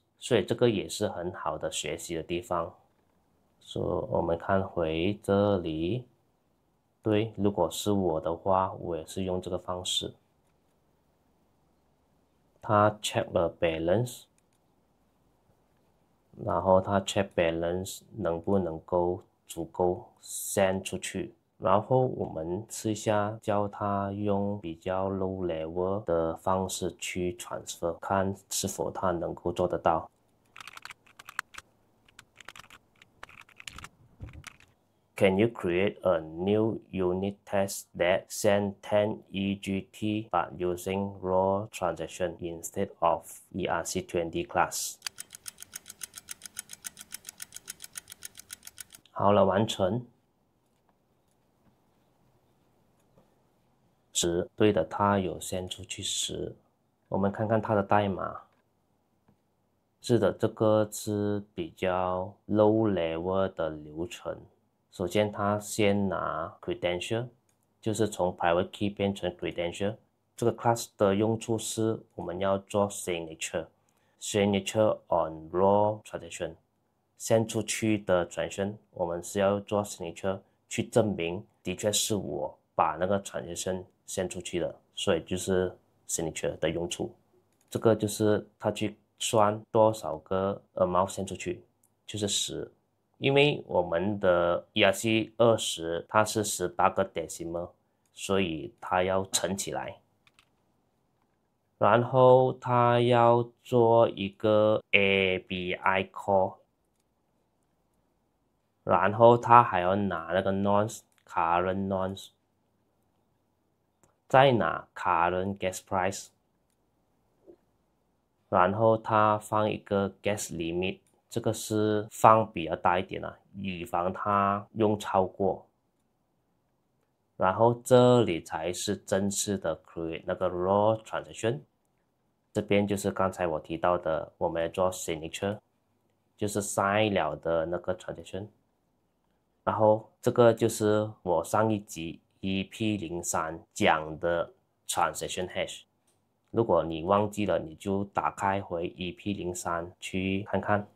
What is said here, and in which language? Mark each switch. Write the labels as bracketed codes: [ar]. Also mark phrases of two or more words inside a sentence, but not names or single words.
[zh] 所以這個也是很好的學習的地方。所以我們看回這裡，對，如果是我的話，我也是用這個方式。他 check 了 balance， 然後他 [en] check balance [zh] 能不能夠足夠 send 出去。然後我們試一下教他用比較 [en] low level [zh] 的方式去 transfer， 看是否他能夠做得到。 [en] Can you create a new unit test that send 10 EGT but using raw transaction instead of ERC20 class？ [zh] 好了，完成。10，对的，它有send出去10。我们看看它的代碼。是的，這個是比較 [en] low level [zh] 的流程。首先，它先拿 credential， 就是從 [en] private key [zh] 變成 credential。這個 class 的用處是我們要做 [en] signature on raw transaction。 [zh] send 出去的 transaction， 我們是要做 signature 去證明的確是我把那個 transaction send 出去的，所以就是 signature 的用處。這個就是它去算多少個 amount send 出去，就是10。因為我們的 ERC20 它是18個 decimal， 所以它要乘起來。然後它要做一個 [en] ABI call， [zh] 然後它還要拿那個 [en] nonce current nonce， [zh] 再拿 [en] current gas price， [zh] 然後它放一個 [en] gas limit。 [zh] 這個是放比較大一點啊，以防它用超過。然後這裡才是正式的 create 那個 [en] raw transaction。 [zh] 這邊就是剛才我提到的，我們要做 signature， 就是 sign 了的那個 transaction。然後這個就是我上一集 EP03 講的 transaction hash。如果你忘記了，你就打開回 EP03 去看看。